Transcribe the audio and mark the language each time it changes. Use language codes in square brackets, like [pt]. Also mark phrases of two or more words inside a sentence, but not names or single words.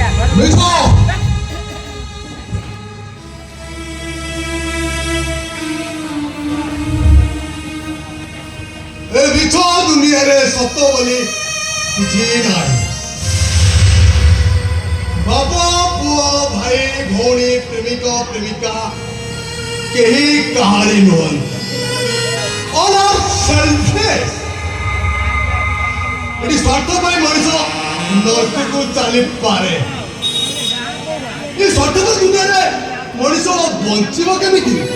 [or] ମିଛ ଏ ମିଛ ଦୁନିଆରେ ସତ ବୋଲି କିଛି ନାହିଁ। ବାପ ପୁଅ ଭାଇ ଭଉଣୀ ପ୍ରେମିକ ପ୍ରେମିକା କେହି କାହାରି ନୁହନ୍ତି। [en] All are selfish. [or] ଏଠି ସ୍ୱାର୍ଥ ପାଇଁ ମଣିଷ ନର୍କକୁ ଚାଲିପାରେ। ଏ ସ୍ୱାର୍ଥପର ଦୁନିଆରେ ମଣିଷ ବଞ୍ଚିବ କେମିତି?